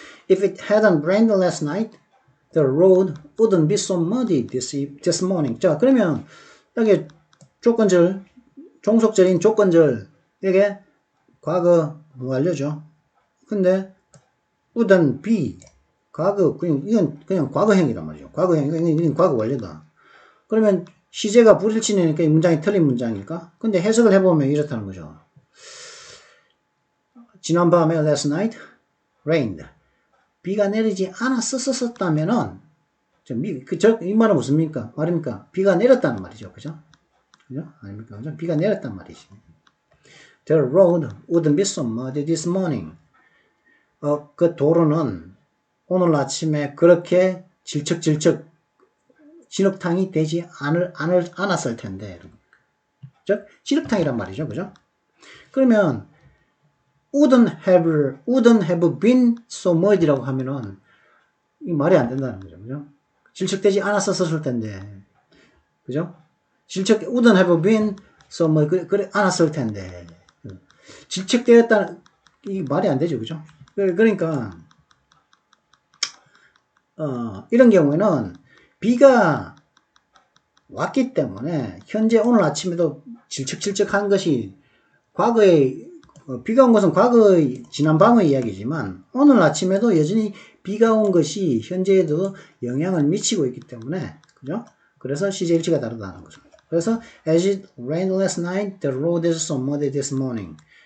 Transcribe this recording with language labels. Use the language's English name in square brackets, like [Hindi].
[English] If it hadn't rained last night, the road wouldn't be so muddy this morning. [Korean] 자, 그러면 여기 조건절, 종속절인 조건절, 이게 과거 완료죠. 근데 wouldn't be 과거 이건 그냥 과거형이란 말이죠. 과거형 이건 과거 완료다. 그러면 시제가 불일치니까 이 문장이 틀린 문장일까? 근데 해석을 해보면 이렇다는 거죠. [English] 지난밤에 last night rained. [Korean] 비가 내리지 않았었다면은 이 말은 무슨 말입니까? 비가 내렸다는 말이죠. 그죠? 그죠? 아닙니까? 그죠? 비가 내렸단 말이지. [English] The road wouldn't be so muddy this morning. [Korean] 그 도로는 오늘 아침에 그렇게 질척질척 진흙탕이 되지 않았을 텐데. 즉, 진흙탕이란 말이죠. 그죠? 그러면 [English] wouldn't have been so muddy [Korean] 라고 하면은 이 말이 안 된다는 거죠. 그죠? 질척되지 않았었을 텐데. 그죠? [English] wouldn't have been so muddy [Korean] 그래 않았을 텐데. 질척되었다는 이 말이 안 되죠. 그죠? 그러니까 이런 경우에는 비가 왔기 때문에 현재 오늘 아침에도 질척질척한 것이 과거에 비가 온 것은 과거의 지난밤의 이야기지만 오늘 아침에도 여전히 비가 온 것이 현재에도 영향을 미치고 있기 때문에 그죠? 그래서 시제일치가 다르다는 거죠. [English] 그래서 as it rained last night, the road is so muddy this morning.